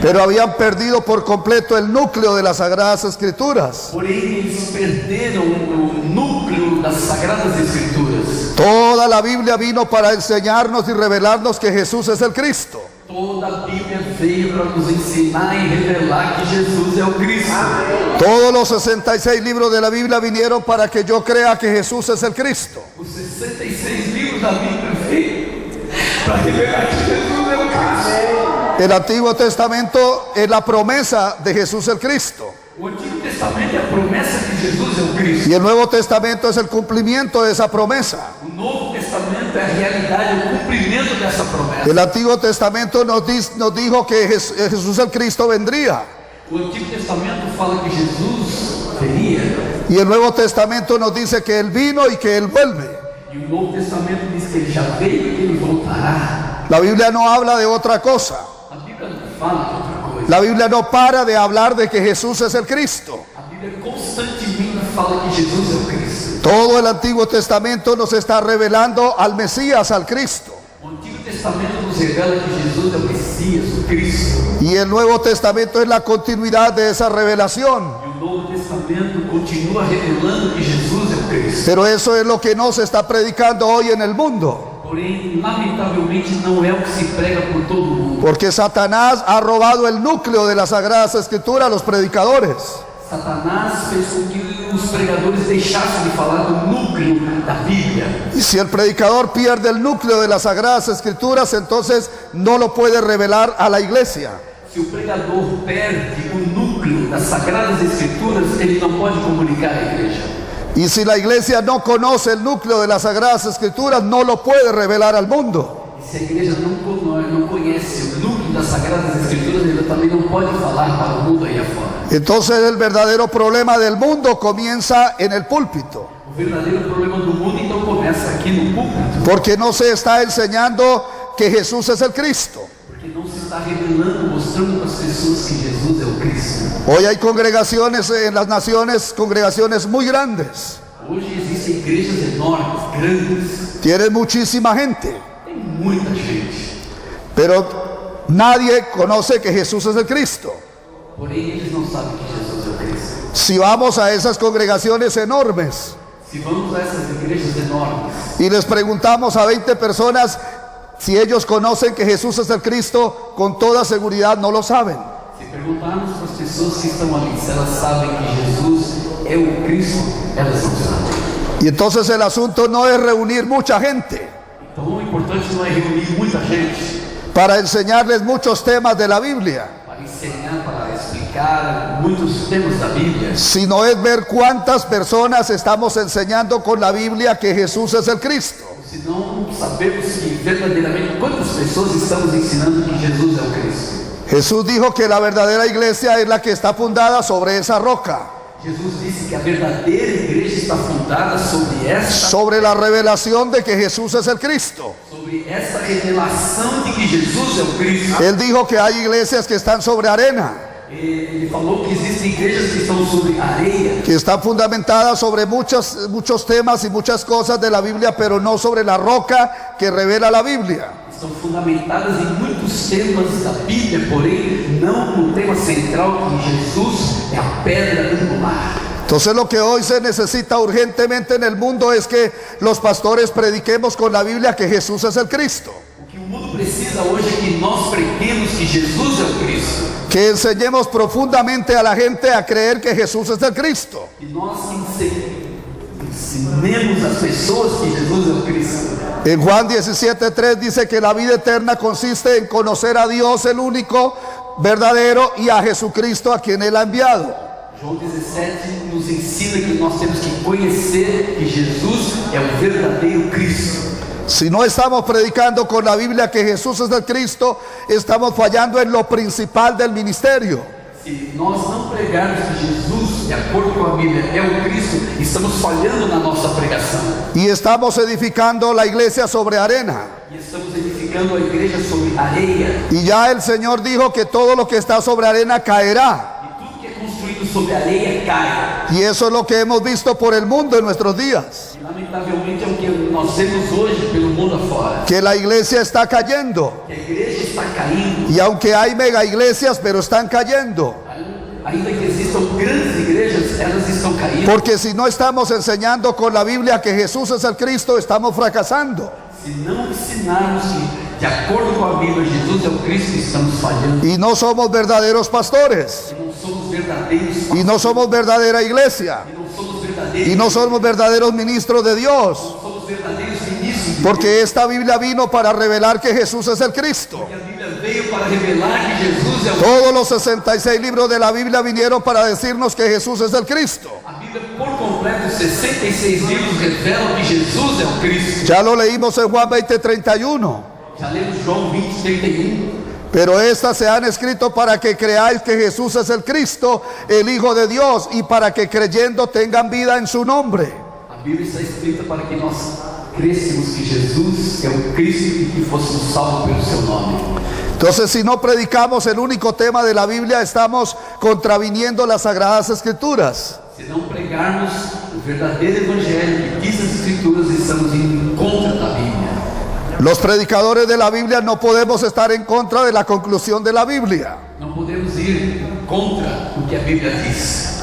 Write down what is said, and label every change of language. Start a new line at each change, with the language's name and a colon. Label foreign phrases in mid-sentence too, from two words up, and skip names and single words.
Spanish: Pero habían perdido por completo el núcleo de las Sagradas Escrituras.
Portuguese: Porém, eles perderam o núcleo das Sagradas Escrituras.
Spanish: Toda la Biblia vino para enseñarnos y revelarnos que Jesús es el Cristo.
Portuguese: Toda a Bíblia veio para nos ensinar e revelar que Jesus é o Cristo.
Spanish: Todos los 66 libros de la Biblia vinieron para que yo crea que Jesús es el Cristo.
Portuguese: Os 66 livros da Bíblia veio para revelar que Jesus é o Cristo.
Spanish: El Antiguo Testamento es la promesa de Jesús el Cristo.
Portuguese: O Antigo Testamento é a promessa que Jesus é o Cristo.
Spanish: Y el Nuevo Testamento es el cumplimiento de esa promesa.
Portuguese: O Novo Testamento é a realidade, o cumprimento dessa promessa.
Spanish: El Antiguo Testamento nos dijo que Jesús el Cristo vendría.
Portuguese: O Antigo Testamento fala que Jesus veria.
Spanish: Y el Nuevo Testamento nos dice que Él vino y que Él vuelve.
Portuguese: E o Novo Testamento diz que ele já veio e que ele voltará.
Spanish: La Biblia no habla de otra cosa.
Portuguese: A Bíblia não fala de outra coisa.
Spanish: La Biblia no para de hablar de que Jesús es el Cristo.
Portuguese: A Bíblia constantemente fala que Jesus é o Cristo.
Spanish: Todo el Antiguo Testamento nos está revelando al Mesías, al Cristo.
Portuguese: O Antigo Testamento nos revela que Jesus é o Messias, o Cristo.
Spanish: Y el Nuevo Testamento es la continuidad de esa revelación.
Portuguese: E o Novo Testamento continua revelando que Jesus é o Cristo.
Spanish: Pero eso es lo que no se está predicando hoy en el mundo.
Portuguese: Porém, lamentavelmente, não é o que se prega por todo mundo.
Spanish: Porque Satanás ha robado el núcleo de las Sagradas Escrituras a los predicadores.
Portuguese: Satanás fez com que os pregadores deixassem de falar do núcleo da Bíblia.
Spanish: Y si el predicador pierde el núcleo de las Sagradas Escrituras, entonces no lo puede revelar a la iglesia.
Portuguese: Se o pregador perde o núcleo das Sagradas Escrituras, ele não pode comunicar à igreja.
Spanish: Y si la iglesia no conoce el núcleo de las Sagradas Escrituras, no lo puede revelar al mundo.
Portuguese: E se a igreja não conhece o núcleo das Sagradas Escrituras, ele também não pode falar para o mundo aí afora.
Spanish: Entonces el verdadero problema del mundo comienza en el púlpito.
Portuguese: O verdadeiro problema do mundo então começa aqui no púlpito.
Spanish: Porque no se está enseñando que Jesús es el Cristo.
Portuguese: Porque não se está revelando, mostrando para as pessoas que Jesus é o Cristo.
Spanish: Hoy hay congregaciones en las naciones, congregaciones muy grandes.
Portuguese: Hoje existem igrejas enormes, grandes,
Spanish: Tienen muchísima gente.
Portuguese: tem muita gente.
Spanish: Pero nadie conoce que Jesús es el Cristo.
Portuguese: Porém, eles não sabem que Jesus é o Cristo.
Spanish: Si vamos a esas congregaciones enormes
Portuguese: Se vamos a essas igrejas enormes
Spanish: y les preguntamos a 20 personas si ellos conocen que Jesús es el Cristo, con toda seguridad no lo saben.
Portuguese: se perguntarmos para as pessoas que estão ali se elas sabem que Jesus é o Cristo, elas não sabem.
Spanish: Y entonces el asunto no es reunir mucha gente
Portuguese: Então, o importante não é reunir muita gente
Spanish: para enseñarles muchos temas de la Biblia,
Portuguese: para ensinar, para explicar muitos temas da Bíblia,
Spanish: sino es ver cuántas personas estamos enseñando con la Biblia que Jesús es el Cristo.
Portuguese: senão sabemos que verdadeiramente quantas pessoas estamos ensinando que Jesus é o Cristo.
Spanish: Jesús dijo que la verdadera iglesia es la que está fundada sobre esa roca,
Portuguese: Jesus disse que a verdadeira igreja está fundada
Spanish: sobre la revelación de que Jesús es el Cristo.
Portuguese: sobre essa revelação de que Jesus é o Cristo.
Spanish: Él dijo que hay iglesias que están sobre arena,
Portuguese: Ele falou que existem igrejas que estão sobre areia,
Spanish: que están fundamentadas sobre muchos temas y muchas cosas de la Biblia, pero no sobre la roca que revela la Biblia.
Portuguese: estão fundamentadas em muitos temas da Bíblia, porém não no tema central que Jesus é a pedra angular.
Spanish: Entonces lo que hoy se necesita urgentemente en el mundo es que los pastores prediquemos con la Biblia que Jesús es el Cristo,
Portuguese: O que o mundo precisa hoje é que nós preguemos que Jesus é o Cristo,
Spanish: que enseñemos profundamente a la gente a creer que Jesús es el Cristo.
Portuguese: que nós ensinemos as pessoas que Jesus é o Cristo.
Spanish: En Juan 17:3 dice que la vida eterna consiste en conocer a Dios el único verdadero y a Jesucristo a quien Él ha enviado.
Portuguese: João 17 nos ensina que nós temos que conhecer que Jesus é o verdadeiro Cristo.
Spanish: Si no estamos predicando con la Biblia que Jesús es el Cristo, estamos fallando en lo principal del ministerio.
Portuguese: Se nós não pregarmos que Jesus, de acordo com a Bíblia, é o Cristo, estamos falhando na nossa pregação.
Spanish: Y estamos edificando la iglesia sobre arena.
Portuguese: E estamos edificando a igreja sobre areia.
Spanish: Y ya el Señor dijo que todo lo que está sobre arena caerá.
Portuguese: E tudo que é construído sobre areia cai.
Spanish: Y eso es lo que hemos visto por el mundo en nuestros días.
Portuguese: E lamentavelmente é o que nós vemos hoje pelo mundo afora.
Spanish: Que la iglesia está cayendo.
Portuguese: Que a igreja está caindo.
Spanish: Y aunque hay mega iglesias, pero están cayendo.
Portuguese: Ainda que existam grandes igrejas, elas estão caindo.
Spanish: Porque si no estamos enseñando con la Biblia que Jesús es el Cristo, estamos fracasando.
Portuguese: Se não ensinarmos que, de acordo com a Bíblia, Jesus é o Cristo, estamos falhando.
Spanish: Y no somos verdaderos pastores.
Portuguese: E não somos verdadeiros
Spanish: Y
Portuguese: pastores.
Spanish: no somos verdadera iglesia.
Portuguese: E não somos verdadeiros.
Spanish: Y no somos verdaderos ministros de Dios.
Portuguese: Não somos verdadeiros ministros de
Spanish: Porque esta Biblia vino para revelar que Jesús es el Cristo.
Portuguese: Deus. E a Bíblia veio para revelar que Jesus é o
Spanish: Todos los 66 libros de la Biblia vinieron para decirnos que Jesús es el Cristo.
Portuguese: A Bíblia por completo, 66 livros revelam que Jesus é o Cristo.
Spanish: Ya lo leímos en Juan 20:31.
Portuguese: Já lemos João 20:31.
Spanish: Pero estas se han escrito para que creáis que Jesús es el Cristo, el Hijo de Dios, y para que creyendo tengan vida en su nombre.
Portuguese: A Bíblia está escrita para que nós crêssemos que Jesus é o Cristo e que fôssemos salvos pelo seu nome.
Spanish: Entonces, si no predicamos el único tema de la Biblia, estamos contraviniendo las Sagradas Escrituras.
Portuguese: Se não pregarmos o verdadeiro evangelho que diz as Escrituras, estamos indo contra da Bíblia.
Spanish: Los predicadores de la Biblia no podemos estar en contra de la conclusión de la Biblia.
Portuguese: Não podemos ir contra o que a Bíblia diz.